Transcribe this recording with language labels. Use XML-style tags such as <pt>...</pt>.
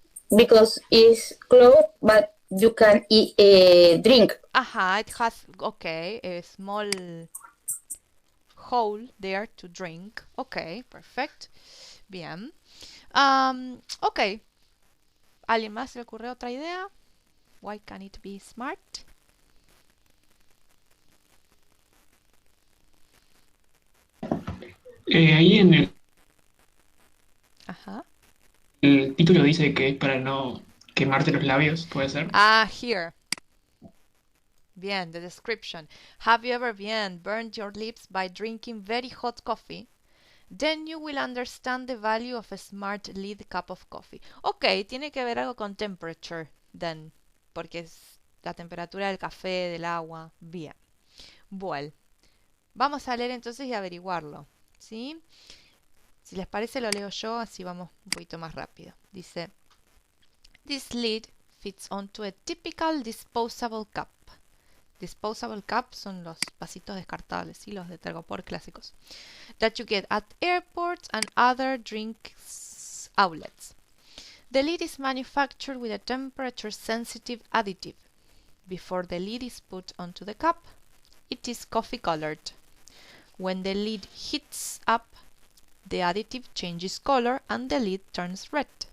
<en>Because it's closed, but you can eat, drink. Ajá, it has, okay, a small hole there to drink. Okay, perfect. Bien. Ok.</en> <es>¿Alguien más se le ocurrió otra idea?</es> <en>Why can it be smart?</en> <es>Ahí en el Ajá. El título dice que es para no quemarte los labios, ¿puede ser?</es> <en>Ah, here. Bien, the description. Have you ever burned your lips by drinking very hot coffee? Then you will understand the value of a smart lead cup of coffee.</en> <es>Ok, tiene que ver algo con temperature, then, porque es la temperatura del café, del agua. Bien. Bueno, vamos a leer entonces y averiguarlo. ¿Sí? Si les parece lo leo yo, así vamos un poquito más rápido. Dice,</es> <en>this lid fits onto a typical disposable cup.</en> <es>Disposable cup son los vasitos descartables, ¿sí? Los de Tergopor clásicos.</es> <en>That you get at airports and other drinks outlets. The lid is manufactured with a temperature-sensitive additive. Before the lid is put onto the cup, it is coffee-colored. When the lid heats up, the additive changes color and the lid turns red.</en>